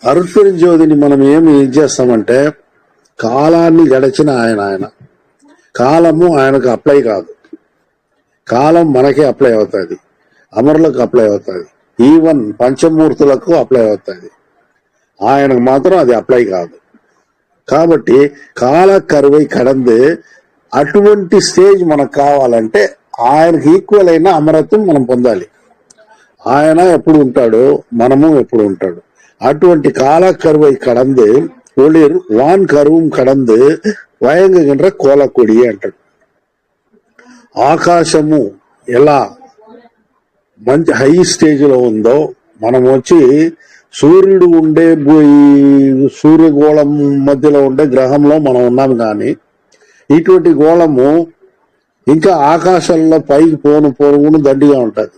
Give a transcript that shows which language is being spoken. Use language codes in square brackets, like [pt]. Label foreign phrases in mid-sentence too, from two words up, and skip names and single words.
[te] అరుట్పడి జ్యోతిని మనం ఏమి చేస్తామంటే కాలాన్ని గడిచిన ఆయన కాలము ఆయనకు అప్లై కాదు, కాలం మనకే అప్లై అవుతుంది, అమరులకు అప్లై అవుతుంది, ఈవెన్ పంచమూర్తులకు అప్లై అవుతుంది, ఆయనకు మాత్రం అది అప్లై కాదు. కాబట్టి [ta] கால கருவை கடந்து [te] అటువంటి స్టేజ్ మనకు కావాలంటే ఆయనకు ఈక్వల్ అయిన అమరత్వం మనం పొందాలి. ఆయన ఎప్పుడు ఉంటాడో మనము ఎప్పుడు ఉంటాడు. అటువంటి [ta] கால கருவை கடந்து ஒளிர் வான் கருவும் கடந்து வயங்ககின்ற கோலகொடி [te] అంటాడు. ఆకాశము ఎలా మంచి [en] high stage [te] లో ఉందో మనం వచ్చి సూర్యుడు ఉండే సూర్యగోళం మధ్యలో ఉండే గ్రహంలో మనం ఉన్నాం, కానీ ఇటువంటి గోళము ఇంకా ఆకాశంలో పైకి పోను దండిగా ఉంటది.